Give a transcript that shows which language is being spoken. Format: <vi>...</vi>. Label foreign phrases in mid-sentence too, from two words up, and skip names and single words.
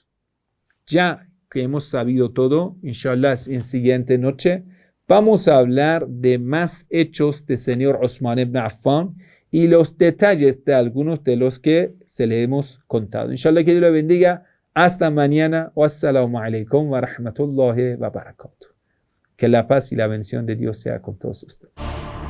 <es>Ya que hemos sabido todo, inshallah en siguiente noche vamos a hablar de más hechos del señor Osman ibn Affan y los detalles de algunos de los que se le hemos contado. Inshallah que Dios le bendiga. Hasta mañana.</es> <ar>والسلام عليكم ورحمة الله وبركاته.</ar> <es>Que la paz y la bendición de Dios sea con todos ustedes.</es>